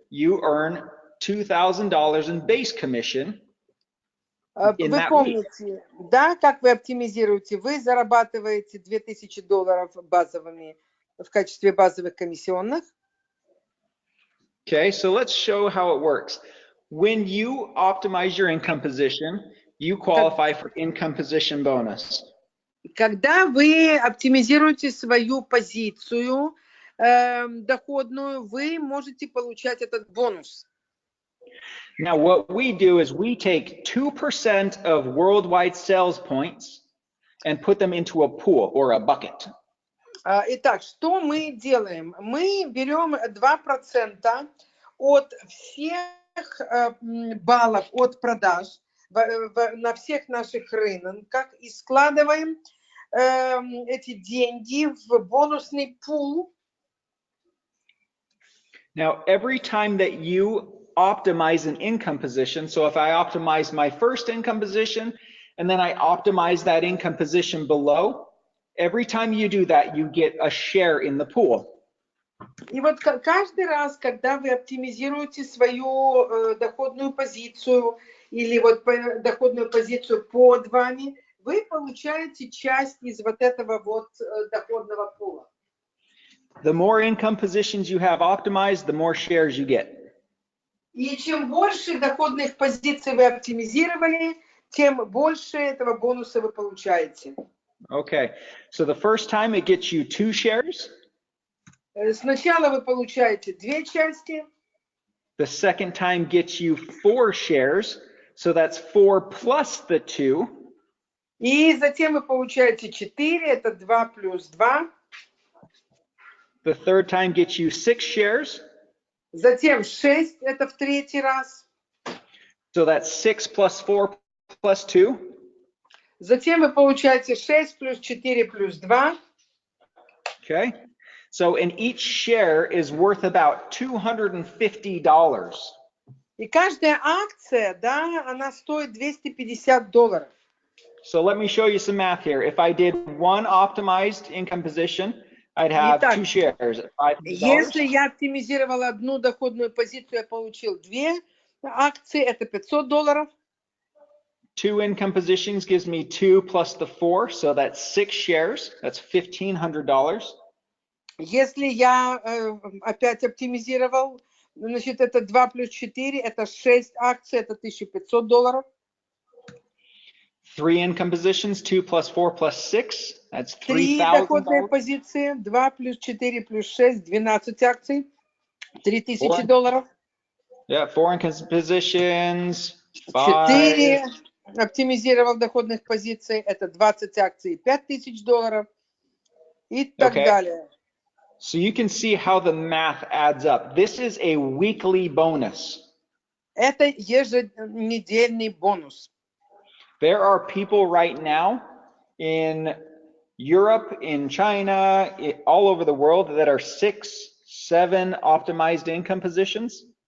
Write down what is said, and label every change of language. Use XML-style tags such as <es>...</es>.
<en>You earn $2,000 in base commission.</en> <ru>Вы помните, да, как вы оптимизируете? Вы зарабатываете $2,000 базовыми в качестве базовых комиссионных.</ru> <en>Okay, so let's show how it works. When you optimize your income position, you qualify for income position bonus.</en> <ru>Когда вы оптимизируете свою позицию доходную, вы можете получать этот бонус.</ru> <en>Now, what we do is we take 2% of worldwide sales points and put them into a pool or a bucket.</en> <ru>Итак, что мы делаем? Мы берем 2% от всех баллов от продаж на всех наших рынках и складываем эти деньги в бонусный пул.</ru> <en>Now, every time that you optimize an income position, so if I optimize my first income position and then I optimize that income position below, every time you do that, you get a share in the pool.</en> <ru>И вот каждый раз, когда вы оптимизируете свою доходную позицию или вот доходную позицию под вами, вы получаете часть из вот этого вот доходного пула.</ru> <en>The more income positions you have optimized, the more shares you get.</en> <ru>И чем больше доходных позиций вы оптимизировали, тем больше этого бонуса вы получаете.</ru> <en>Okay, so the first time it gets you 2 shares.</en> <ru>Сначала вы получаете 2 части.</ru> <en>The second time gets you 4 shares, so that's 4 plus the 2.</en> <ru>И затем вы получаете 4, это 2 плюс 2.</ru> <en>The third time gets you 6 shares.</en> <ru>Затем 6, это в третий раз.</ru> <en>So that's 6 plus 4 plus 2.</en> <ru>Затем вы получаете 6 плюс 4 плюс 2.</ru> <en>Okay, so and each share is worth about $250.</en> <ru>И каждая акция, да, она стоит $250.</ru> <en>So let me show you some math here. If I did one optimized income position, I'd have</en> <ru>Итак,</ru> <en>2 shares at $500.</en> <ru>если я оптимизировал одну доходную позицию, я получил 2 акции, это $500.</ru> <en>2 income positions gives me 2 plus the 4, so that's 6 shares. That's $1,500.</en> <ru>Если я опять оптимизировал, значит, это 2 плюс 4, это 6 акций, это $1,500.</ru> <en>3 income positions, 2 plus 4 plus 6, that's</en> <ru>3 доходные</ru> <en>$3,000.</en> <ru>позиции, 2 плюс 4 плюс 6, 12 акций, $3,000.</ru> <en>Yeah, 4 income positions,</en> <ru>4</ru> <en>5.</en> <ru>оптимизировал доходных позиций, это 20 акций, $5,000 и так</ru> <en>Okay.</en> <ru>далее.</ru> <en>So you can see how the math adds up. This is a weekly bonus.</en> <ru>Это еженедельный бонус.</ru> <en>There are people right now in Europe, in China, all over the world that are 6, 7 optimized income positions.</en>